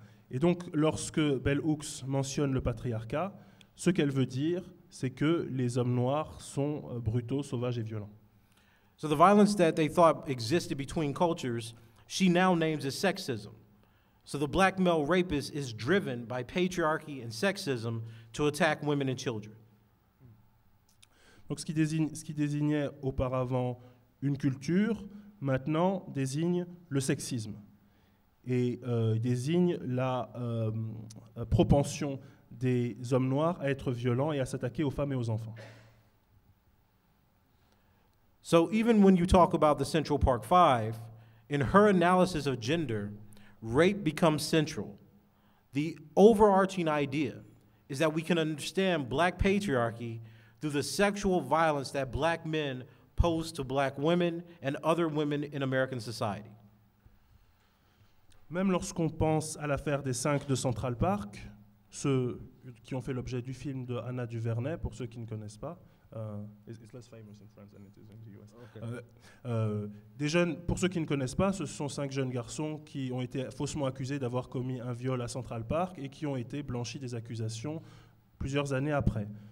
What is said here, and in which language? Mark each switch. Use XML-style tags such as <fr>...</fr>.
<fr>Et donc, lorsque Bell Hooks mentionne le patriarcat, ce qu'elle veut dire, c'est que les hommes noirs sont brutaux, sauvages et violents.</fr> <en>So the violence that they thought existed between cultures, she now names as sexism. So the black male rapist is driven by patriarchy and sexism to attack women and children.</en> <fr>Donc ce qui désignait auparavant une culture, maintenant désigne le sexisme et désigne la propension des hommes noirs à être violents et à s'attaquer aux femmes et aux enfants.</fr> <en>So even when you talk about the Central Park Five, in her analysis of gender, rape becomes central. The overarching idea is that we can understand black patriarchy through the sexual violence that black men pose to black women and other women in American society.</en> <fr>Même lorsqu'on pense à l'affaire des 5 de Central Park, ceux qui ont fait l'objet du film de Anna Duvernay, pour ceux qui ne connaissent pas,</fr> <en>it's less famous in France than it is in the US. Okay.</en> <fr>Des jeunes, pour ceux qui ne connaissent pas, ce sont 5 jeunes garçons qui ont été faussement accusés d'avoir commis un viol à Central Park et qui ont été blanchis des accusations plusieurs années après.</fr>